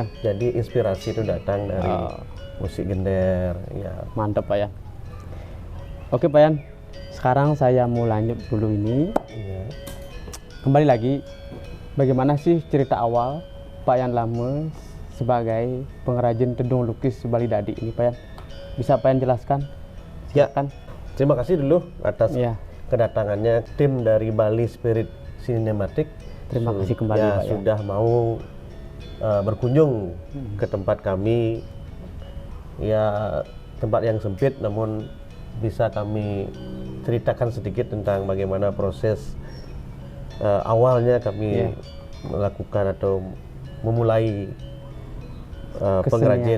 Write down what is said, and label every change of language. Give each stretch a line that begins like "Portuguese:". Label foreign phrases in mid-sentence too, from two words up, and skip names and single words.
Indonesian: Jadi inspirasi itu datang dari musik gender ya. Mantap, Pak ya. Oke, Pak Yan, sekarang saya mau lanjut dulu ini. Kembali lagi, bagaimana sih cerita awal Pak Yan Lame sebagai pengrajin tedung lukis Bali Dadi ini, Pak Yan? Bisa Pak Yan jelaskan? Silakan. Ya, terima kasih dulu atas kedatangannya tim dari Bali Spirit Cinematic. Terima kasih kembali, Pak Yan. Sudah mau berkunjung ke tempat kami. Ya, tempat yang sempit, namun bisa kami ceritakan sedikit tentang bagaimana proses awalnya kami melakukan atau memulai pengrajin